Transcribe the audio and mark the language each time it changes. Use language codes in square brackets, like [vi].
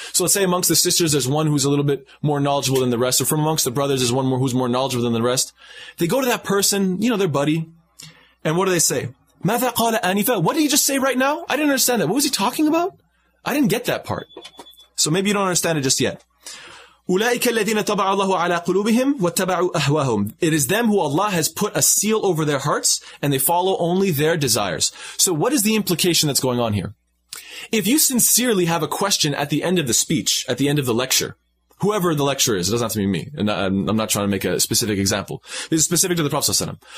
[en] So let's say amongst the sisters, there's one who's a little bit more knowledgeable than the rest. Or from amongst the brothers, there's one more who's more knowledgeable than the rest. They go to that person, their buddy. And what do they say? [ar] ماذا قال آنفا? [en] What did he just say right now? I didn't understand that. What was he talking about? I didn't get that part. So maybe you don't understand it just yet. [ar] أولئك الذين طبع الله على قلوبهم واتبعوا أهواهم. [en] It is them who Allah has put a seal over their hearts and they follow only their desires. So what is the implication that's going on here? If you sincerely have a question at the end of the speech, at the end of the lecture, whoever the lecturer is, it doesn't have to be me. And I'm not trying to make a specific example. This is specific to the Prophet ﷺ.